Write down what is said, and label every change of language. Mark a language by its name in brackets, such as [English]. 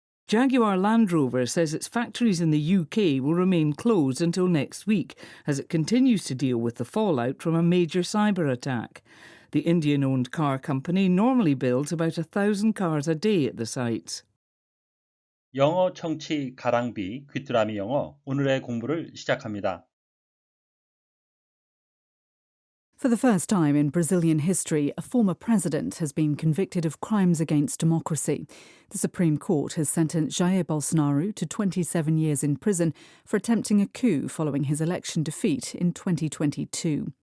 [English] Jaguar Land Rover says its factories in the UK will remain closed until next week as it continues to deal with the fallout from a major cyber attack. The Indian-owned car company normally builds about 1,000 cars a day at the sites. [Korean] 영어 청취 가랑비 귀뚜라미 영어 오늘의 공부를 시작합니다. [English] For the first time in Brazilian history, a former president has been convicted of crimes against democracy. The Supreme Court has sentenced Jair Bolsonaro to 27 years in prison for attempting a coup following his election defeat in 2022.